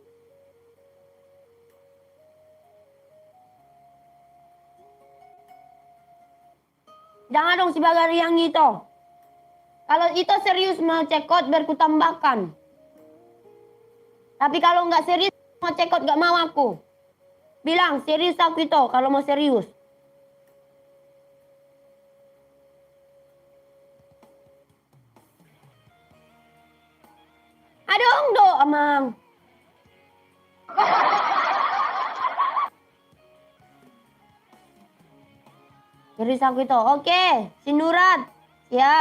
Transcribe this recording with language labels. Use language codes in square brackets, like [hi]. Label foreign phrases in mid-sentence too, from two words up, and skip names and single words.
[id] Jangan dong si Bagariang itu. Kalau itu serius mau cekot biar ku tambahkan. Tapi kalau nggak serius mau cekot nggak mau aku. Bilang serius aku itu kalau mau serius. [bbc] Adong do amang. [id] Serius aku itu. Oke, si Nurat. Siap.